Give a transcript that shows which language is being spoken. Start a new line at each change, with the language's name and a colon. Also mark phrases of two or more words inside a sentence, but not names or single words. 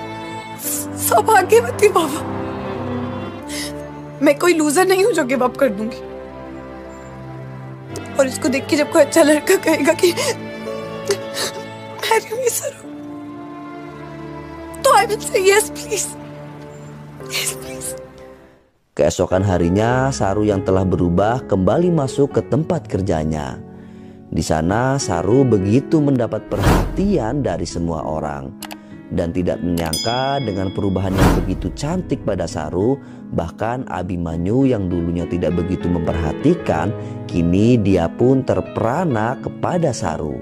Hindi: सौभाग्यवती बाबा, मैं कोई लूजर नहीं हूं जो
English: give up
Hindi: कर दूंगी। और इसको देख के जब कोई अच्छा लड़का कहेगा कि
English: marry me
Hindi: सरू, तो
English: I will say yes please, yes please.
Indonesian: Keesokan harinya, Saru yang telah berubah kembali masuk ke tempat kerjanya. Di sana, Saru begitu mendapat perhatian dari semua orang. Dan tidak menyangka dengan perubahan yang begitu cantik pada Saru, bahkan Abimanyu yang dulunya tidak begitu memperhatikan, kini dia pun terperana kepada Saru.